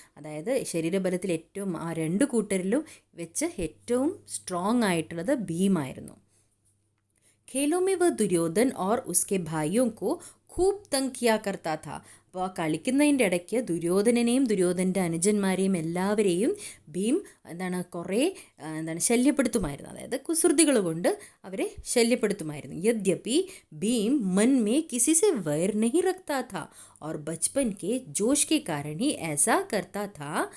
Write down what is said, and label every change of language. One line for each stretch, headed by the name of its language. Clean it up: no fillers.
Malayalam: അതായത് ശരീരബലത്തിൽ ഏറ്റവും ആ 2 കൂട്ടരിലും വെച്ച് ഏറ്റവും സ്ട്രോങ് ആയിട്ടുള്ളത് ഭീമായിരുന്നു.
Hindi: खेलों में वह दुर्योधन और उसके भाइयों को खूब तंग किया करता था.
Malayalam: അപ്പോൾ ആ കളിക്കുന്നതിൻ്റെ ഇടയ്ക്ക് ദുര്യോധനനെയും ദുര്യോധൻ്റെ അനുജന്മാരെയും എല്ലാവരെയും ഭീം കുറേ ശല്യപ്പെടുത്തുമായിരുന്നു. അതായത് കുസൃതികൾ കൊണ്ട് അവരെ ശല്യപ്പെടുത്തുമായിരുന്നു.
Hindi: യദ്യപി ഭീം मन में किसी से वैर नहीं रखता था और बचपन के जोश के कारण ही ऐसा करता था.